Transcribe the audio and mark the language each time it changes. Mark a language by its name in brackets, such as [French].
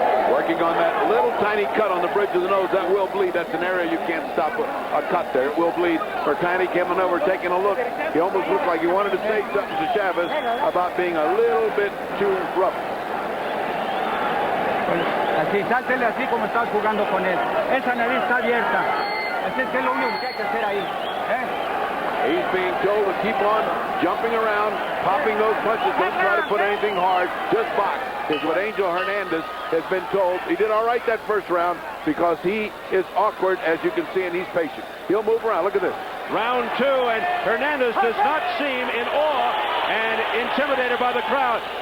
[English] Working on that little tiny cut on the bridge of the nose, that will bleed. That's an area you can't stop a cut there. It will bleed. Mercanti coming over, taking a look. He almost looked like he wanted to say something to Chavez about being a little bit too rough. [Spanish] Así, sáltele así como estás jugando con él. Esa nariz está abierta. Así es que es lo único que hay que hacer ahí. [English] He's being told to keep on jumping around, popping those punches. Don't try to put anything hard. Just box is what Angel Hernandez has been told. He did all right that first round because he is awkward, as you can see, and he's patient. He'll move around. Look at this. Round 2, and Hernandez does not seem in awe and intimidated by the crowd.